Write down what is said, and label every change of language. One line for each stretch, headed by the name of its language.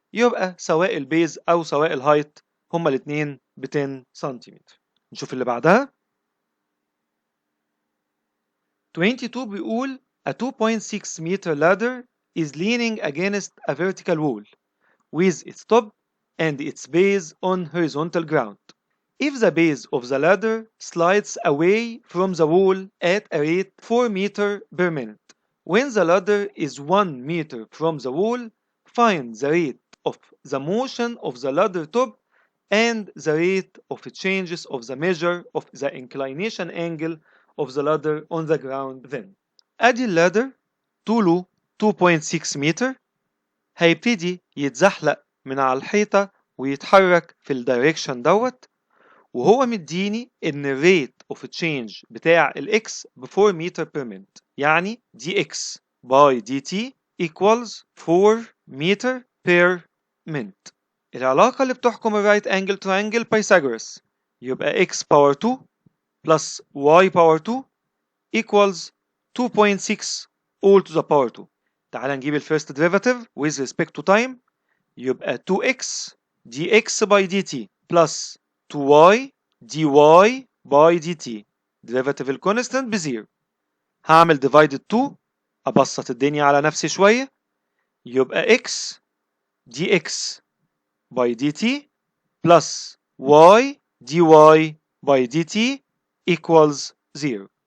Arabic: يبقى سواء البيز او سواء الهايت هما الاثنين ب 10 سنتيمتر. نشوف اللي بعدها.
English: 22
Arabic: بيقول
English: a 2.6 meter ladder is leaning against a vertical wall with its top and its base on horizontal ground. If the base of the ladder slides away from the wall at a rate 4 meters per minute, when the ladder is 1 meter from the wall, find the rate of the motion of the ladder top and the rate of changes of the measure of the inclination angle of the ladder on the ground then.
Arabic: ادي اللادر طوله 2.6 متر، هيبتدي يتزحلق من على الحيطة ويتحرك في الدايركشن دوت، وهو مديني ان الريت اوف تشينج بتاع الاكس ب 4 متر بير مينت، يعني دي اكس باي دي تي equals 4 متر بير مينت. العلاقة اللي بتحكم الرايت انجل ترينجل بايثاغورس، يبقى x باور 2 plus y باور 2 equals 2.6
English: all to the power 2.
Arabic: تعال نجيب الفيرست
English: derivative with respect to time،
Arabic: يبقى 2x dx by dt plus 2y dy by dt derivative الكونستنت بزيرو. هعمل divided 2 أبسط الدنيا على نفسي شوية، يبقى
English: x dx by dt plus y dy by dt equals 0.